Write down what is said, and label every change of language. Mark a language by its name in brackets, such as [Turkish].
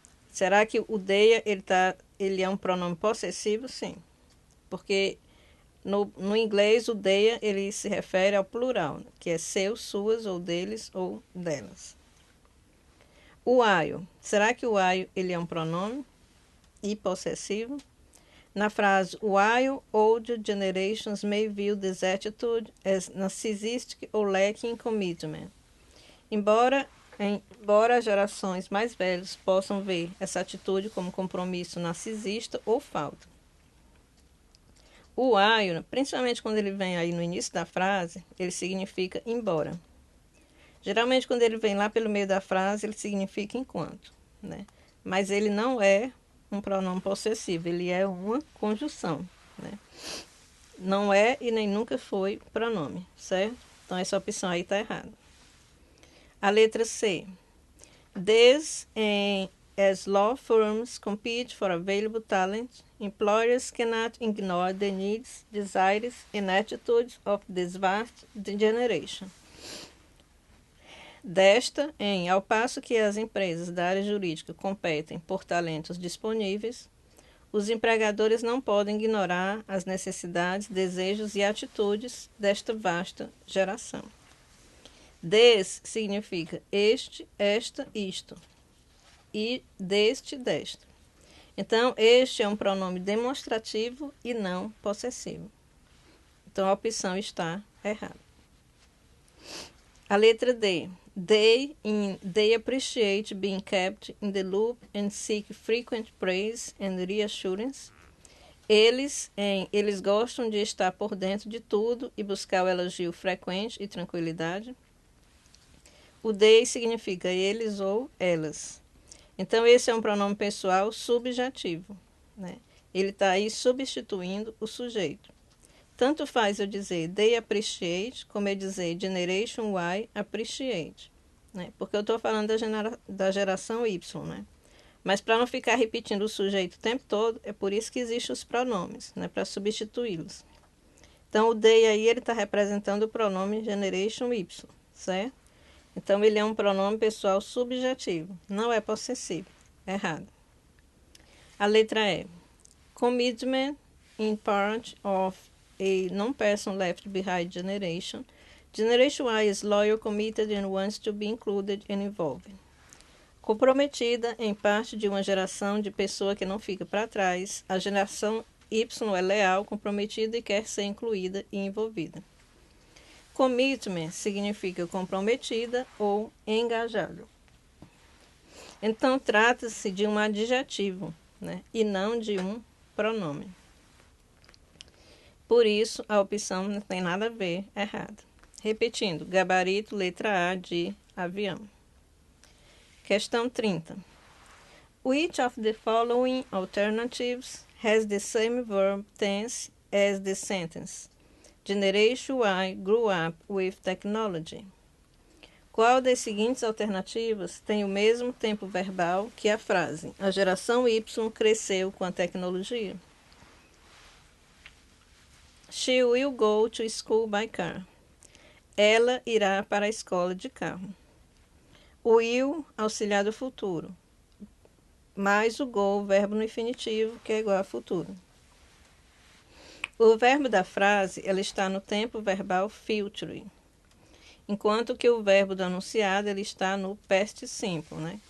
[Portuguese] Será que o their ele é um pronome possessivo? Sim. Porque No inglês, o their, ele se refere ao plural, que é seus, suas, ou deles, ou delas. O while. Será que o while ele é um pronome e possessivo? Na frase, [English] while old generations may view this attitude as narcissistic or lacking commitment. [Portuguese] Embora as gerações mais velhas possam ver essa atitude como compromisso narcisista ou falta. O while, principalmente quando ele vem aí no início da frase, ele significa embora. Geralmente, quando ele vem lá pelo meio da frase, ele significa enquanto, né? Mas ele não é um pronome possessivo, ele é uma conjunção, né? Não é e nem nunca foi pronome, certo? Então, essa opção aí está errada. A letra C. [English] This, as law firms compete for available talent, employers cannot ignore the needs, desires, and attitudes of this vast generation. [Portuguese] Desta, ao passo que as empresas da área jurídica competem por talentos disponíveis, os empregadores não podem ignorar as necessidades, desejos e atitudes desta vasta geração. Des significa este, esta, isto, e deste, desta. Então, este é um pronome demonstrativo e não possessivo. Então, a opção está errada. A letra D. [English] They appreciate being kept in the loop and seek frequent praise and reassurance. [Portuguese] Eles gostam de estar por dentro de tudo e buscar o elogio frequente e tranquilidade. O they significa eles ou elas. Então, esse é um pronome pessoal subjetivo, né? Ele está aí substituindo o sujeito. Tanto faz eu dizer [English] they appreciate, [Portuguese] como eu dizer [English] Generation Y appreciate, [Portuguese] né? Porque eu estou falando da geração Y, né? Mas para não ficar repetindo o sujeito o tempo todo, é por isso que existem os pronomes, né? Para substituí-los. Então, o they aí, ele está representando o pronome Generation Y, certo? Então, ele é um pronome pessoal subjetivo, não é possessivo. Errado. A letra E. [English] Commitment in part of a non-person left behind generation. Generation Y is loyal, committed and wants to be included and involved. [Portuguese] Comprometida em parte de uma geração de pessoa que não fica para trás, a geração Y é leal, comprometida e quer ser incluída e envolvida. Commitment significa comprometida ou engajada. Então, trata-se de um adjetivo, né? E não de um pronome. Por isso, a opção não tem nada a ver, errada. Repetindo, gabarito, letra A de avião. Questão 30. [English] Which of the following alternatives has the same verb tense as the sentence? Generation Y grew up with technology. [Portuguese] Qual das seguintes alternativas tem o mesmo tempo verbal que a frase a geração Y cresceu com a tecnologia? [English] She will go to school by car. [Portuguese] Ela irá para a escola de carro. O will, auxiliar do futuro, mais o go, verbo no infinitivo, que é igual a futuro. O verbo da frase ela está no tempo verbal future, enquanto que o verbo do enunciado ele está no past simple, né?